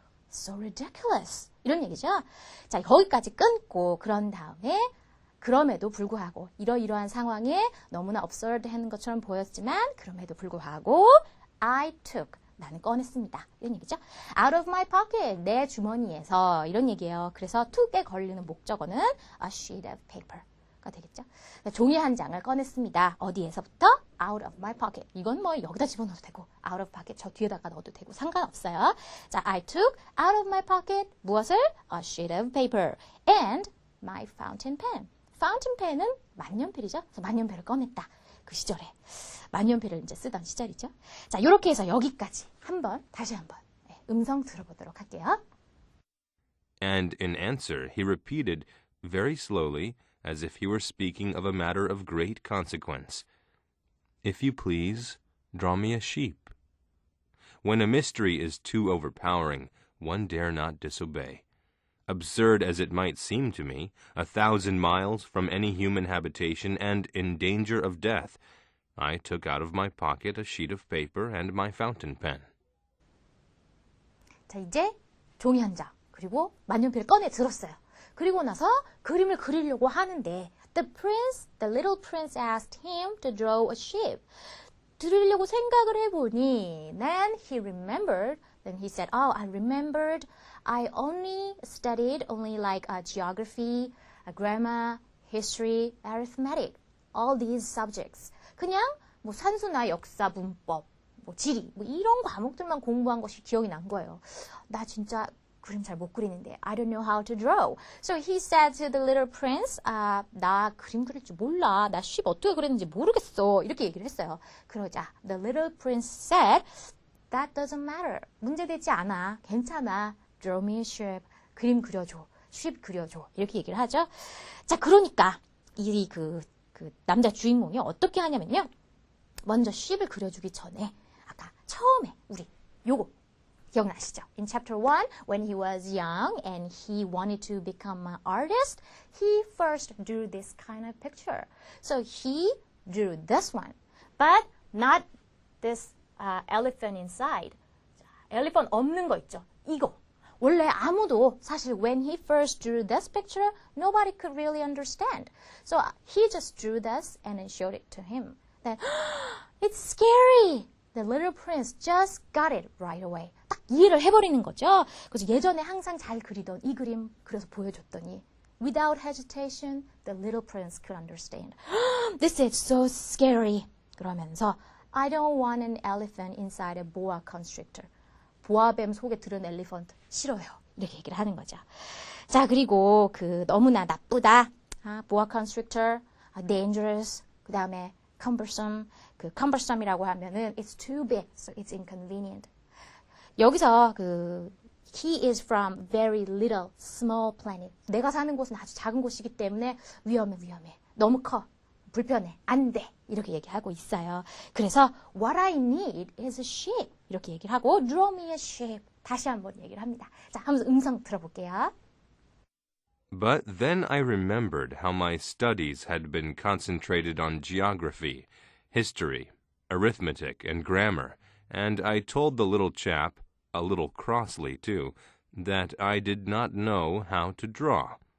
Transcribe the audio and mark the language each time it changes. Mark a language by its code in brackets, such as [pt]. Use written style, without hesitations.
[en] So ridiculous. [ko] 이런 얘기죠. 자, 거기까지 끊고 그런 다음에 그럼에도 불구하고 이러이러한 상황에 너무나 absurd 하는 것처럼 보였지만 그럼에도 불구하고 [en] I took [ko] 나는 꺼냈습니다. 이런 얘기죠. [en] Out of my pocket [ko] 내 주머니에서 이런 얘기예요. 그래서 took에 걸리는 목적어는 [en] a sheet of paper [ko] 가 되겠죠. 종이 한 장을 꺼냈습니다. 어디에서부터? [en] Out of my pocket. [ko] 이건 뭐 여기다 집어넣어도 되고 [en] out of pocket [ko] 저 뒤에다가 넣어도 되고 상관없어요. 자, [en] I took out of my pocket [ko] 무엇을? [en] A sheet of paper and my fountain pen. fountain pen은 [ko] 만년필이죠. 그래서 만년필을 꺼냈다. 그 시절에 만년필을 이제 쓰던 시절이죠. 자, 이렇게 해서 여기까지 다시 한번 음성 들어보도록 할게요. [en] And in answer, he repeated very slowly, as if he were speaking of a matter of great consequence. If you please, draw me a sheep. When a mystery is too overpowering, one dare not disobey. Absurd as it might seem to me, 1,000 miles from any human habitation and in danger of death, I took out of my pocket a sheet of paper and my fountain pen. [ko] 자, 이제 종이 한 장, 그리고 만년필을 꺼내 들었어요. 그리고 나서 그림을 그리려고 하는데 [en] the little prince asked him to draw a sheep. [ko] 그리려고 생각을 해보니 [en] then he said, oh, I remembered I only studied like geography, grammar, history, arithmetic, all these subjects. [ko] 그냥 뭐 산수나 역사, 문법, 뭐 지리, 뭐 이런 과목들만 공부한 것이 기억이 난 거예요. 나 진짜 그림 잘 못 그리는데 [en] I don't know how to draw. So he said to the little prince, [ko] 나 그림 그릴 줄 몰라. 나 sheep 어떻게 그렸는지 모르겠어. 이렇게 얘기를 했어요. 그러자 [en] the little prince said, that doesn't matter. [ko] 문제되지 않아. 괜찮아. [en] Draw me a sheep. [ko] 그림 그려줘. sheep 그려줘. 이렇게 얘기를 하죠. 자, 그러니까 그 남자 주인공이 어떻게 하냐면요. 먼저 sheep을 그려주기 전에 아까 처음에 우리 요거 기억나시죠? [en] In chapter 1, when he was young and he wanted to become an artist, he first drew this kind of picture. So he drew this one, but not this elephant inside. [ko] elephant 없는 거 있죠? 이거. 원래 아무도 사실 [en] when he first drew this picture, nobody could really understand. So he just drew this and then showed it to him. Then, it's scary. The little prince just got it right away. [ko] 딱 이해를 해버리는 거죠. 그래서 예전에 항상 잘 그리던 이 그림 그래서 보여줬더니 [en] without hesitation, the little prince could understand. This is so scary. [ko] 그러면서 [en] I don't want an elephant inside a boa constrictor. [ko] 보아뱀 속에 들은 엘리펀트 싫어요. 이렇게 얘기를 하는 거죠. 자, 그리고 너무나 나쁘다. 보아 constrictor, dangerous. 그 다음에 cumbersome. cumbersome이라고 하면은 [en] it's too big, so it's inconvenient. [ko] 여기서 [en] he is from very little, small planet. [ko] 내가 사는 곳은 아주 작은 곳이기 때문에 위험해. 너무 커. 불편해. 안 돼. 이렇게 얘기하고 있어요. 그래서 [en] what I need is a sheep. [ko] 이렇게 얘기를 하고 [en] draw me a sheep. [ko] 다시 한번 얘기를 합니다. 자, 한번 음성 들어볼게요. [en] But then I remembered how my studies had been concentrated on geography, history, arithmetic, and grammar, and I told the little chap, a little crossly too, that I did not know how to draw.